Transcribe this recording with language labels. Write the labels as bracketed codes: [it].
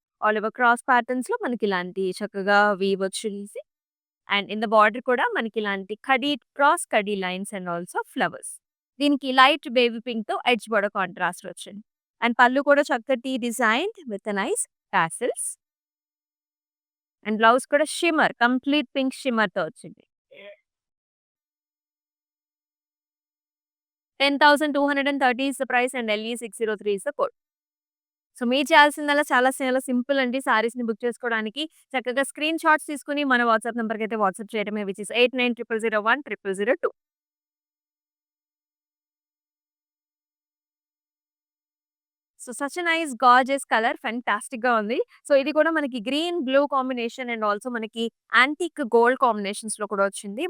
[te] All over cross ప్యాటర్న్స్‌లో మనకి ఇలాంటి చక్కగా వీవ్ వచ్చేసి అండ్ ఇన్ ద బార్డర్ కూడా మనకి ఇలాంటి khadi cross khadi lines and also flowers. దీనికి light baby పింక్‌తో edge border contrast వచ్చింది. అండ్ పళ్ళు కూడా చక్కటి design with nice tassels. And blouse కూడా షిమ్మర్ కంప్లీట్ పింక్ షిమ్మర్‌తో వచ్చింది. [en] 10,230 is the price and LE603 is the code. [te] So, మీరు చేయాల్సిందల్లా చాలా సింపుల్ అండి. సారీస్‌ని బుక్ చేసుకోవడానికి చక్కగా స్క్రీన్ షాట్స్ తీసుకొని మన వాట్సాప్ నంబర్‌కైతే వాట్సాప్ చేయడమే which is 8900010002. So, [en] such a nice gorgeous colour [te] ఫెంటాస్టిక్‌గా ఉంది. సో, ఇది కూడా మనకి green, blue combination and also మనకి యాంటిక్ గోల్డ్ కాంబినేషన్స్‌లో కూడా వచ్చింది.